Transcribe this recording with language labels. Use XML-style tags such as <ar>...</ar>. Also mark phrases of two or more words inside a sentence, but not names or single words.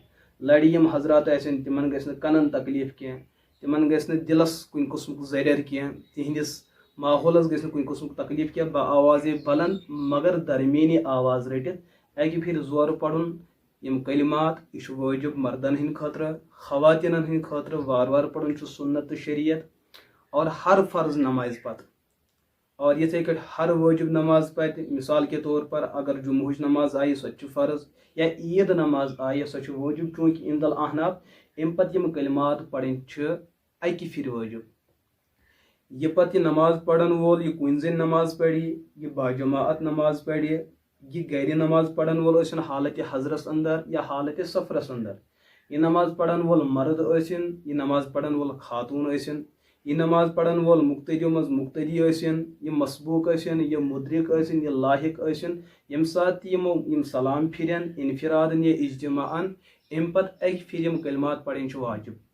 <ks>لرِ یِم حضرات آسن تِمن گژھِ نہٕ کنن تکلیف کینٛہہ، تِمن گژھِ نہٕ دلس کُنہِ قٕسمُک زرٮ۪ر کینٛہہ، تِہنٛدِس ماحولس گژھِ نہٕ کُنہِ قٕسمُک تکلیف کینٛہہ، بآواز بلند مگر درمیٲنی آواز رٔٹِتھ اکہِ پھرِ زورٕ پرُن۔ یِم کلمات یہِ چھُ وٲجب مردن ہٕنٛدِ خٲطرٕ، خواتیٖنن ہٕنٛدِ خٲطرٕ وارٕ وارٕ پرُن چھُ سنت تہٕ شریعت، اور ہر فرض نمازِ پتہٕ، اور یِتھے کٲٹھۍ ہر وٲجب نماز پتہٕ،</ks> <ur>مثال کے طور پر</ur> <ks>اگر جمعہٕچ نماز آیہِ سۄ تہِ چھِ فرض، یا عید نماز آیہِ سۄ چھِ وٲجب، چوٗنٛکہِ</ks> <ar>عند الاحناف</ar> <ks>امہِ پتہٕ یِم کلمات پرٕنۍ چھِ اکہِ پھرِ وٲجب۔ یہِ پتہٕ یہِ نماز پرن وول، یہِ کُنہِ زٔنۍ نماز پرِ، یہِ باجماعت نماز پرِ، یہِ گرِ نماز پرن وول ٲسِن حالتِ حضرس اندر یا حالتِ سفرس اندر، یہِ نماز پرن وول مرد ٲسِن، یہِ نماز پرن وول خاتوٗن ٲسِن، یہِ نماز پرن وول مقتدیو منٛز مقتدی ٲسِن، یہِ مسبوق ٲسِن، یہِ مدرک ٲسِن، یہِ لاحق ٲسِن، ییٚمہِ ساتہٕ تہِ یِم سلام پھرن انفرادن یا اجتماعن، امہِ پتہٕ اکہِ پھرِ یِم کلمات پرٕنۍ چھِ واجب۔</ks>